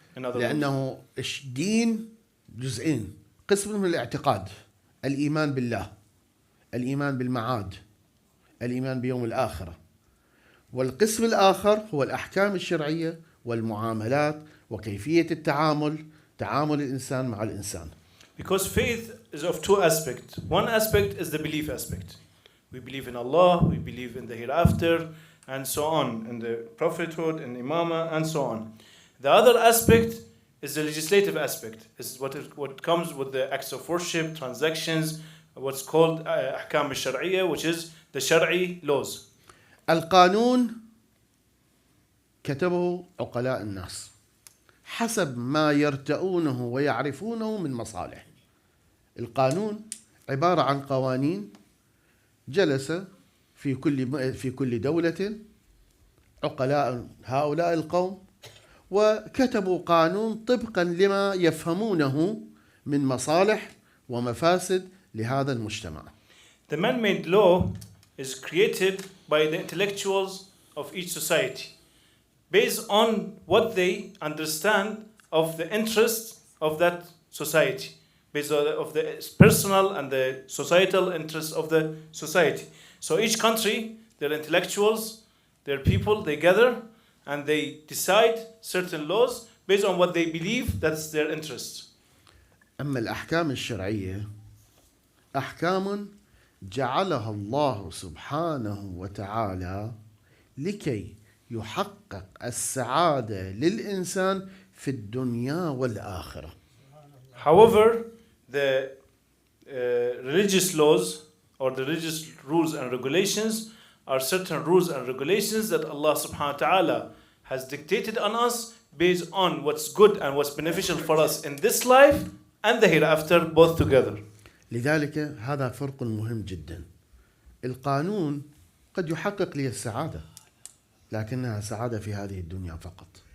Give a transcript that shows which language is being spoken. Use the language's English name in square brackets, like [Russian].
[English] In other words. [Arabic] لأنه الدين جزئين، قسم من الاعتقاد، الإيمان بالله، الإيمان بالمعاد، الإيمان بيوم الآخرة، والقسم الآخر هو الأحكام الشرعية والمعاملات وكيفية تعامل الإنسان مع الإنسان. [English] Because faith is of two aspects. One aspect is the belief aspect. We believe in Allah, we believe in the hereafter, and so on, in the prophethood, and imama, and so on. The other aspect is the legislative aspect. This is what comes with the acts of worship, transactions, what's called ahkam al-shar'iyya, which is the shar'i laws. [Arabic] القانون كتبه عقلاء الناس حسب ما يرتؤونه ويعرفونه من مصالح. القانون عبارة عن قوانين جلس في كل دولة عقلاء هؤلاء القوم وكتبوا قانون طبقا لما يفهمونه من مصالح ومفاسد لهذا المجتمع. [English] The man-made law is created by the intellectuals of each society based on what they understand of the interests of that society, based on of the personal and the societal interests of the society. So each country, their intellectuals, their people, they gather and they decide certain laws based on what they believe that's their interests. [Arabic] أما الأحكام الشرعية أحكام جعلها الله سبحانه وتعالى لكي يحقق السعادة للإنسان في الدنيا والآخرة. [English] However, the religious laws or the religious rules and regulations are certain rules and regulations that Allah subhanahu wa ta'ala has dictated on us based on what's good and what's beneficial for us in this life and the hereafter both together. [Arabic] لذلك هذا فرق مهم جدا. القانون قد يحقق لي السعادة لكنها سعادة في هذه الدنيا فقط.